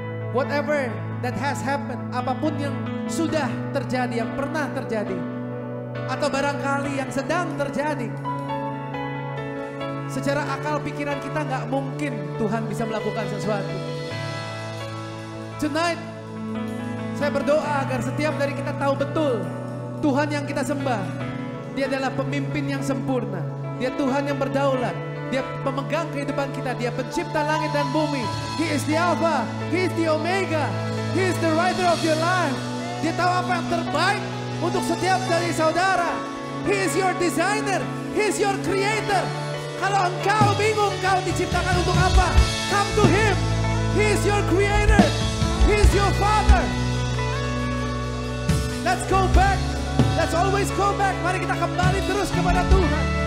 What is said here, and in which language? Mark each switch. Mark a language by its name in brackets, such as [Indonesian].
[English] Whatever that has happened, [Indonesian] apapun yang sudah terjadi, yang pernah terjadi, atau barangkali yang sedang terjadi, secara akal pikiran kita nggak mungkin Tuhan bisa melakukan sesuatu. [English] Tonight, [Indonesian] saya berdoa agar setiap dari kita tahu betul Tuhan yang kita sembah, Dia adalah pemimpin yang sempurna. Dia Tuhan yang berdaulat. Dia pemegang kehidupan kita. Dia pencipta langit dan bumi. [English] He is the Alpha, He is the Omega, He is the writer of your life. [Indonesian] Dia tahu apa yang terbaik untuk setiap dari saudara. [English] He is your designer, He is your creator. [Indonesian] Kalau engkau bingung kau diciptakan untuk apa, [English] come to Him. He is your creator, He is your Father. Let's go back. Let's always go back. [Indonesian] Mari kita kembali terus kepada Tuhan.